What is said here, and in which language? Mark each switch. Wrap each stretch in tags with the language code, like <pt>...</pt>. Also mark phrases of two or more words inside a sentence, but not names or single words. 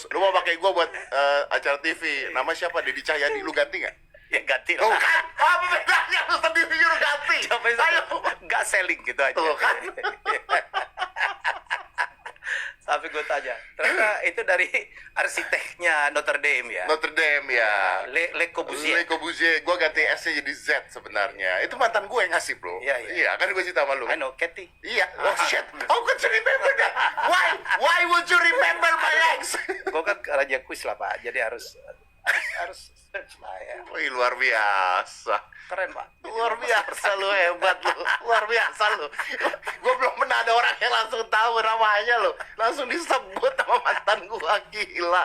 <id>Lu mau pakai gua buat acara TV. Nama siapa? Dedi Cahyadi. Lu ganti nggak? Ya ganti Tuh lah. kan? Apa bedanya lu sendiri nyuruh ganti? Coba Ayo. nggak selling gitu aja. Tuh kan? Sampai gue tanya, ternyata itu dari arsiteknya Notre Dame ya. Notre Dame ya. Le Corbusier. Le Corbusier. Gua ganti S-nya jadi Z sebenarnya. Itu mantan gue yang ngasih, bro. Iya, iya. Kan gue cerita sama lu.</id> <en>I know, Kathy.</en> <id>Iya.</id> <en>Oh shit. How could you remember that? Why would you remember my ex?</en> <id>Gue kan raja kuis lah Pak, jadi harus search lah ya. Wih, luar biasa. Keren Pak. Luar biasa lu, hebat lu. Luar biasa lu. Gue belum pernah ada orang yang langsung tahu namanya lu. Langsung disebut sama mantan gua, gila.</id>